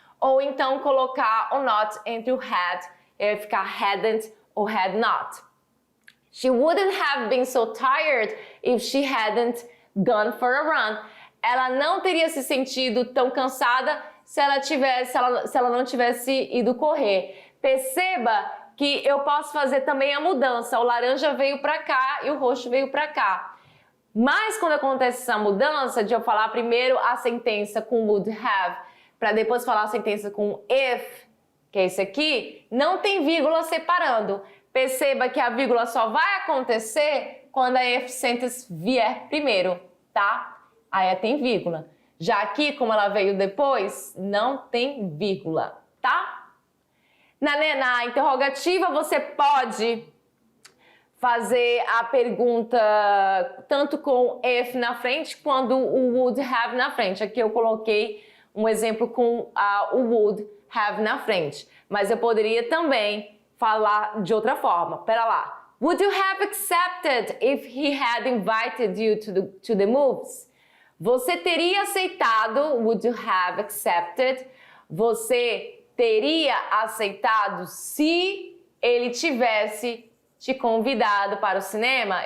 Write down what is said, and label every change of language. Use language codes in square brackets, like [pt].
[pt] Ou então colocar o not entre o had, ficar hadn't ou had not. [en] She wouldn't have been so tired if she hadn't gone for a run. [pt] Ela não teria se sentido tão cansada se ela não tivesse ido correr. Perceba que eu posso fazer também a mudança. O laranja veio para cá e o roxo veio para cá. Mas quando acontece essa mudança, de eu falar primeiro a sentença com would have, para depois falar a sentença com if, que é esse aqui, não tem vírgula separando. Perceba que a vírgula só vai acontecer quando a if sentence vier primeiro, tá? Aí tem vírgula. Já aqui, como ela veio depois, não tem vírgula, tá? Na interrogativa, você pode fazer a pergunta tanto com if na frente, quanto o would have na frente. Aqui eu coloquei um exemplo com o would have na frente. Mas eu poderia também falar de outra forma. Pera lá. [en] Would you have accepted if he had invited you to the movies? [pt] Você teria aceitado, [en] would you have accepted? [pt] Você teria aceitado se ele tivesse te convidado para o cinema?